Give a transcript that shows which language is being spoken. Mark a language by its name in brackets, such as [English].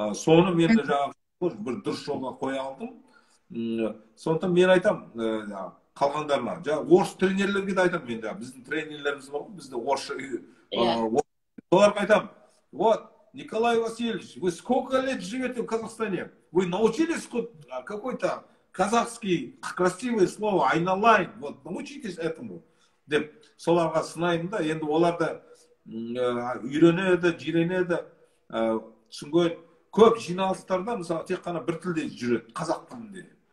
[Kazakh] Соны мен де жаңағы бір дұрыс жолға қоя алдым. Сондықтан мен айтам қалғандарына, жаңағы орыс тренерлерге де айтам, мен біздің тренерлеріміз бар ғой, бізде орысша, соларға айтам: [Russian] вот, Николай Васильевич, вы сколько лет живете в Казахстане? Вы научились какой-то казахский красивое слово айналайын, вот научитесь этому [Kazakh] деп соларға сынаймын да. Енді олар да үйренеді, жиренеді. Түсінген көп жиналыстарда мысалы тек қана бір тілде жүреді, қазақ тілінде.